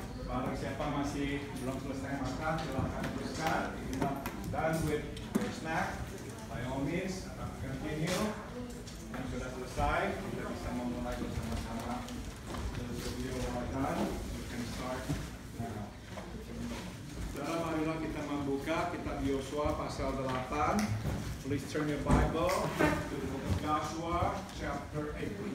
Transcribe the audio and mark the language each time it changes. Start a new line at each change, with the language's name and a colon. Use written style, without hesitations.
Indonesian: Barang siapa masih belum selesai makan, silahkan teruskan.
English: If you're not done with your snack, by all means, continue.
Indonesian: Yang sudah selesai, kita bisa memulai bersama-sama.
English: Those of you who are done, you can start now.
Indonesian: Saudara, marilah kita membuka kitab Yosua pasal 8.
English: Please turn your Bible to the book of Joshua, chapter 8.